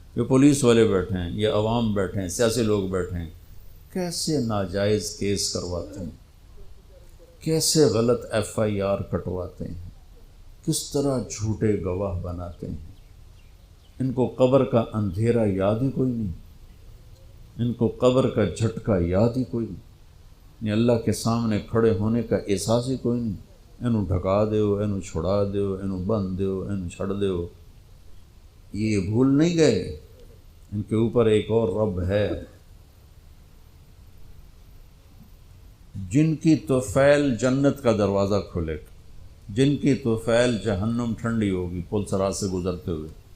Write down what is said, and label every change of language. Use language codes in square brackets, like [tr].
[ur] یہ پولیس والے بیٹھے ہیں، یہ عوام بیٹھے ہیں، سیاسی لوگ بیٹھے ہیں، کیسے ناجائز کیس کرواتے ہیں، کیسے غلط FIR کٹواتے ہیں، کس طرح جھوٹے گواہ بناتے ہیں. ان کو قبر کا اندھیرا یاد ہی کوئی نہیں، ان کو قبر کا جھٹکا یاد ہی کوئی نہیں، اللہ کے سامنے کھڑے ہونے کا احساس ہی کوئی نہیں. [pa] اینوں ڈھکا دیو، اینوں چھڑا دیو، اینوں بند دیو، اینوں چھڑ دیو. [ur] یہ بھول نہیں گئے ان کے اوپر ایک اور رب ہے جن کی طفیل جنت کا دروازہ کھولے گا، جن کی طفیل جہنم ٹھنڈی ہوگی پل سرات سے گزرتے ہوئے.